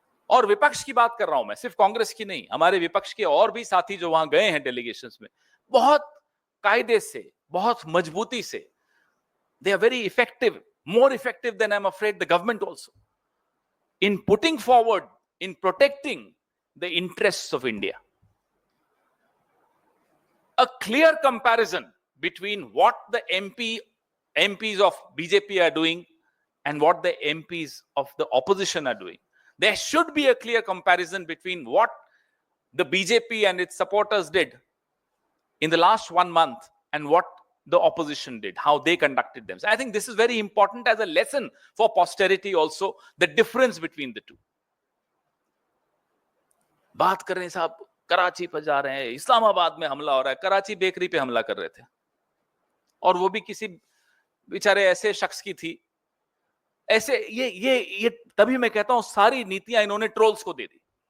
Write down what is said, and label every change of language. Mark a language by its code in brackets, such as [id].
[hi] और विपक्ष की बात कर रहा हूं मैं, सिर्फ कांग्रेस की नहीं, हमारे विपक्ष के और भी साथी जो वहां गए हैं डेलीगेशंस में, बहुत कायदे से, बहुत मजबूती से, [en] they are very effective, more effective than I'm afraid the government also, in putting forward, in protecting the interests of India. A clear comparison between what the MPs of BJP are doing and what the MPs of the opposition are doing. There should be a clear comparison between what the BJP and its supporters did in the last 1 month and what the opposition did, how they conducted themselves. I think this is very important as a lesson for posterity also, the difference between the two. [hi] बात कर रहे हैं साहब, कराची पर जा रहे हैं, इस्लामाबाद में हमला हो रहा है, कराची बेकरी पे हमला कर रहे थे, और वो भी किसी बेचारे ऐसे शख्स की थी। ऐसे ये तभी मैं कहता हूं सारी नीतियां इन्होंने ट्रोल्स को दे दी।